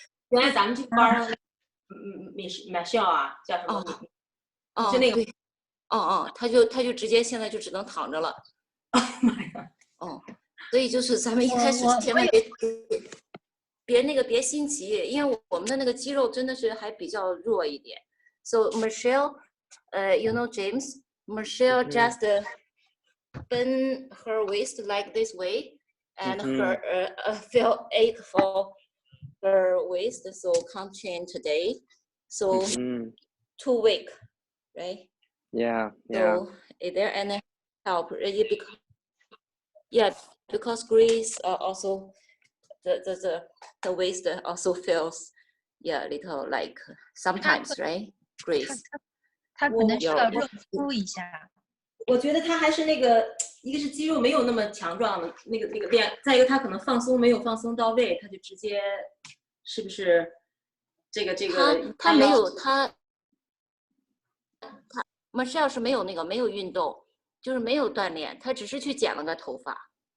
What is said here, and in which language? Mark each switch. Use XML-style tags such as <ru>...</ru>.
<zh>原来咱们这个班儿，Michelle 啊，叫什么？就那个，他就直接现在就只能躺着了。妈呀！所以就是咱们一开始千万别心急，因为我们的那个肌肉真的是还比较弱一点。</zh> <en>So Michelle, you know James, Michelle just bend her waist like this way, and her feel ache for her waist, so can't train today. So 2 weeks, right? Yeah. So there and help because Grace also the waist also feels a little like sometimes, right? Grace</en> <zh>他可能需要热敷一下。我觉得他还是那个，一个是肌肉没有那么强壮的那个练，再一个他可能放松没有放松到位，他就直接是不是这个他没有他 Michelle 是没有运动，就是没有锻炼，他只是去剪了个头发。</zh>